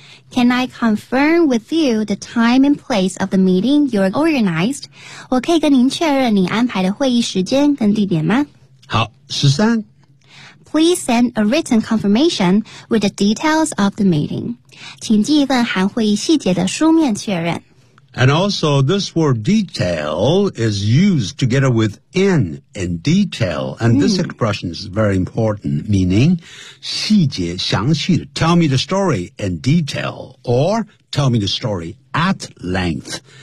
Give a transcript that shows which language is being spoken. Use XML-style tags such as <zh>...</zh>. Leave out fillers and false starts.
<en>Can I confirm with you the time and place of the meeting you organized？</en> <zh>我可以跟您确认你安排的会议时间跟地点吗？好，13。</zh> <en>Please send a written confirmation with the details of the meeting.</en> <zh>请寄一份含会议细节的书面确认。</zh> <en>And also, this word detail is used together with in detail. And this expression is very important, meaning</en> <zh>细节详细的</zh> <en>Tell me the story in detail or tell me the story at length.</en>